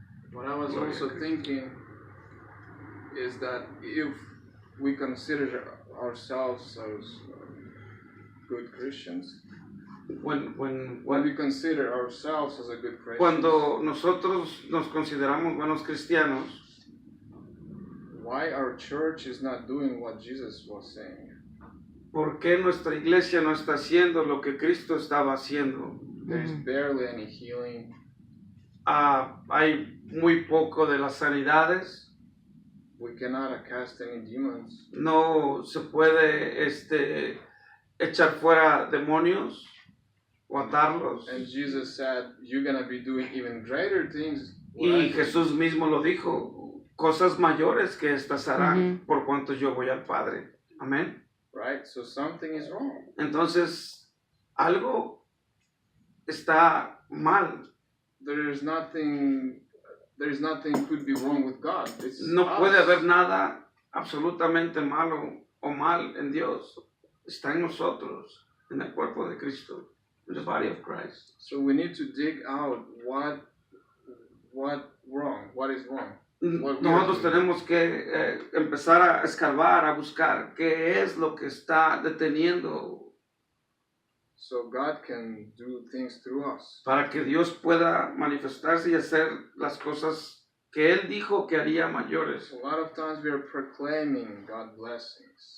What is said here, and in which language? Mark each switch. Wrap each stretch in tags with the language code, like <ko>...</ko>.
<en>What I was also thinking is that if we consider ourselves as good Christians, when we consider ourselves as a good Christian,</en> <es>cuando nosotros nos consideramos buenos cristianos,</es> <en>why our church is not doing what Jesus was saying?</en> <es>¿Por qué nuestra iglesia no está haciendo lo que Cristo estaba haciendo?</es> <en>There's barely any healing.</en> <es>Hay muy poco de las sanidades.</es> <en>We cannot cast any demons.</en> <es>No se puede echar fuera demonios o atarlos.</es> <en>And Jesus said, you're going to be doing even greater things.</en> <es>Y Jesús mismo lo dijo, cosas mayores que estas harán por cuanto yo voy al Padre. Amén.</es> <en>Right? So something is wrong.</en> <es>Entonces, algo está mal.</es> <en>There's nothing could be wrong with God. It's</en> <es>no puede haber nada absolutamente malo o mal en Dios. Está en nosotros, en el cuerpo de Cristo,</es> <en>in the body of Christ. So we need to dig out what is wrong.</en> <es>Nosotros tenemos que empezar a escarbar, a buscar qué es lo que está deteniendo</es> <en>So God can do things through us.</en> <es>Para que Dios pueda manifestarse y hacer las cosas que Él dijo que haría mayores.</es> <en>A lot of times we are proclaiming God's blessings.</en>